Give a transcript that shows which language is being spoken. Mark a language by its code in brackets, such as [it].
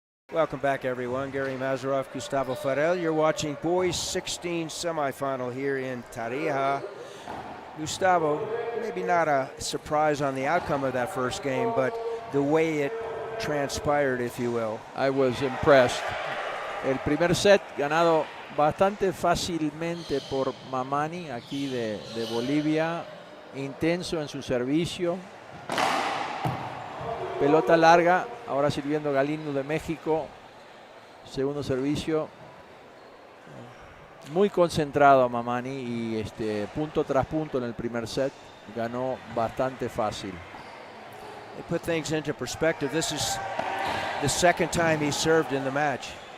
[en] Welcome back, everyone. Gary Mazarov, Gustavo Farrell. You're watching boys 16 semifinal here in Tarija. Gustavo, maybe not a surprise on the outcome of that first game, but the way it transpired, if you will. I was impressed. [es] El primer set ganado bastante fácilmente por Mamani, aquí de Bolivia. Intenso en su servicio. Pelota larga, ahora sirviendo Galindo de México. Segundo servicio. Muy concentrado a Mamani y punto tras punto en el primer set. Ganó bastante fácil. [en] They put things into perspective. This is the second time he served in the match.